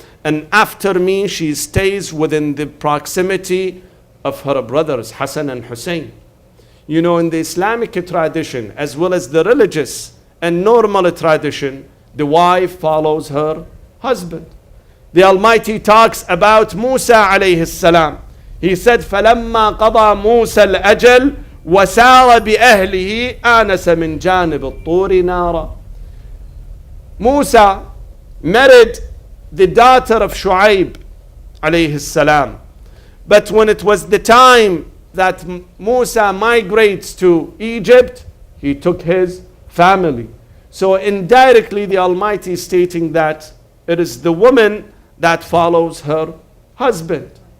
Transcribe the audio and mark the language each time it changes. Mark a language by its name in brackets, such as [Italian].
[English] And after me, she stays within the proximity of her brothers, Hassan and Hussein. In the Islamic tradition, as well as the religious and normal tradition, the wife follows her husband. The Almighty talks about Musa alayhi salam. He said, [Arabic] فَلَمَّا قَضَى مُوسَى الْأَجَلِ وَسَارَ بِأَهْلِهِ آنَسَ مِنْ جَانِبِ الطُّورِ نَارًا. [English] Musa married the daughter of Shu'aib alayhi salam. But when it was the time that Musa migrates to Egypt, he took his family. So indirectly the Almighty is stating that it is the woman that follows her husband.